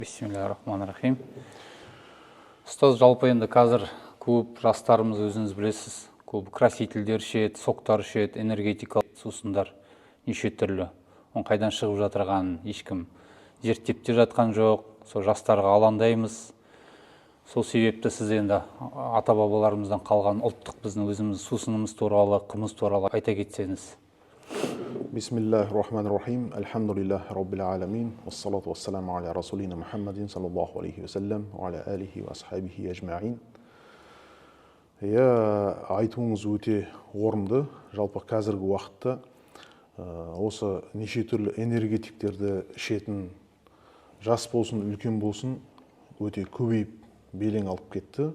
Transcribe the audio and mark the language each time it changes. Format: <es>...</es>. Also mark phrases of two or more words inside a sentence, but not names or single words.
<ar>بسم الله الرحمن الرحيم.</ar> <kk>Ұстаз, жалпы енді қазір көп жастарымыз өзіңіз білесіз, көп красительдер ішеді, соктар ішеді, энергетикалық сусындар неше түрлі. Оның қайдан шығып жатырғанын ешкім зерттеп те жатқан жоқ. Сол жастарға алаңдаймыз. Сол себепті сіз енді ата-бабаларымыздан қалған ұлттық біздің өзіміз сусынымыз туралы, қымыз туралы айта кетсеңіз.</kk> <ar>بسم الله الرحمن الرحيم. الحمد لله رب العالمين. والصلاة والسلام على رسولنا محمد صلى الله عليه وسلم وعلى آله وأصحابه أجمعين.</ar> <kk>Айтуыңыз өте орынды. Жалпы қазіргі уақытта осы неше түрлі энергетиктерді ішетін жас болсын, үлкен болсын өте көбейіп белең алып кетті.</kk>